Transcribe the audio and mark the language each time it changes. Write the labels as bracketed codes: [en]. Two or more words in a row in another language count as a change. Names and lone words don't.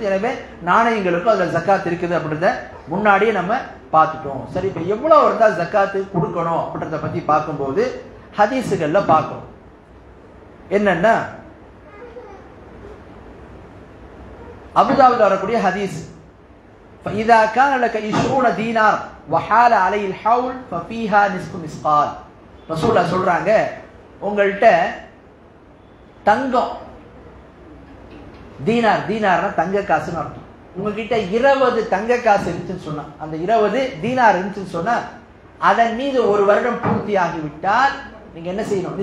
[ta] எனவே நாணயங்களுக்கும் அதுல ஜக்காத் இருக்குது அப்படின்றத முன்னாடியே நம்ம பார்த்துட்டோம். சரி, இப்ப எவ்வளவு இருந்தா ஜக்காத்து கொடுக்கணும் அப்படின்றத பத்தி பார்க்கும்போது ஹதீஸுகள்ல பார்க்கணும். என்னன்னா, அபுதாவுல வரக்கூடிய ஹதீஸ், [ar] فإذا كان لك 20 دينار وحال عليه الحول ففيها نصف مثقال. [ta] ரசூலுல்லாஹ் சொல்றாங்க, உங்கள்கிட்ட தங்கம், தீனார்னா தங்க காசுன்னு அர்த்தம். உங்ககிட்ட 20 தங்க காசு இருந்துச்சுன்னு சொன்னா, அந்த 20 தீனார் இருந்துச்சுன்னு சொன்னா, அதன் மீது ஒரு வருடம் பூர்த்தி ஆகிவிட்டால் நீங்க என்ன செய்யணும்?